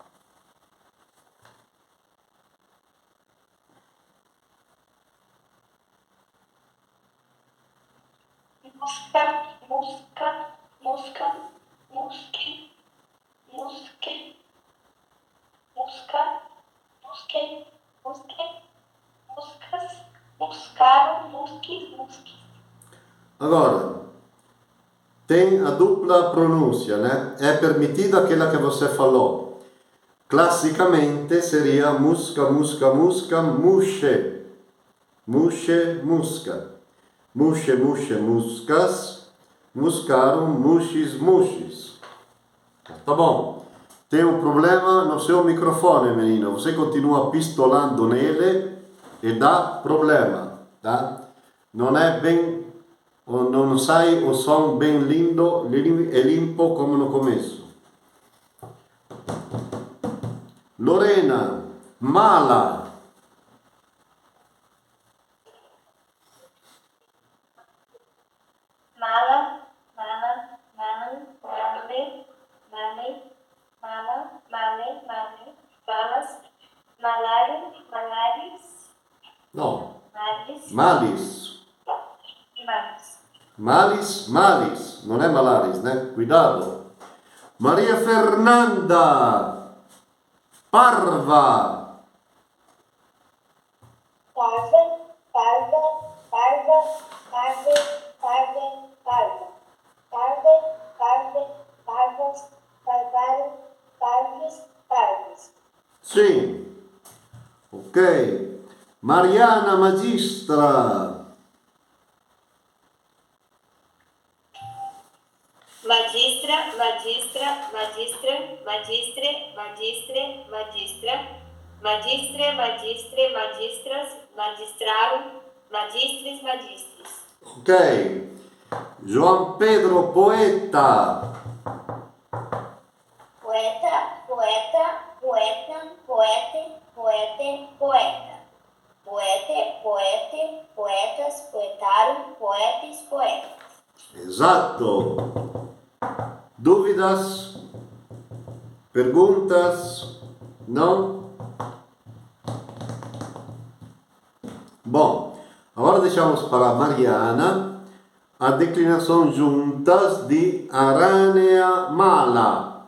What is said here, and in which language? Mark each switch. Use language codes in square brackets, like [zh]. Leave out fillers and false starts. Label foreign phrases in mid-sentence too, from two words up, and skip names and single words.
[la] Mosca, mosca, mosca, mosque, mosque, mosca, mosque, mosque, moscas, moscaram, mosque, mosque. [pt] Agora, tem a dupla pronúncia, né? É permitida aquela que você falou. Classicamente seria [la] musca, musca, musca, musce. Musce, musca. Musce, musce, muscas. Muscaram, muxis, muxis. [pt] Tá bom. Tem um problema no seu microfone, menino. Você continua pistolando nele e dá problema, tá? Não é bem, não sai o som bem lindo e limpo como no começo. Lorena, [la] mala. Mala, mala, mala, male, male, mala, male, male, malas, malares, malares, [pt] Não, [la] males, malis. males. Malis, malis. [pt] Não é malares, né? Cuidado. Maria Fernanda, [la] parva. Parva, parva, parva, parve, parve, parva. Parve, parve, parvas, parvaro, parves, parves. [pt] Sim. Ok. Mariana Magistra. [la] Magistra, magistra, magistra, magistre, magistre, magistra, magistre, magistre, magistras, magistrarum, magistris, magistris. [pt] Ok. João Pedro Poeta. [la] Poeta, poeta, poeta, poete, poete, poeta. Poete, poete, poetas, poetarum, poetes, poetas. [pt] Exato. Dúvidas? Perguntas? Não? Bom, agora deixamos para a Mariana a declinação juntas de [la] aranea mala.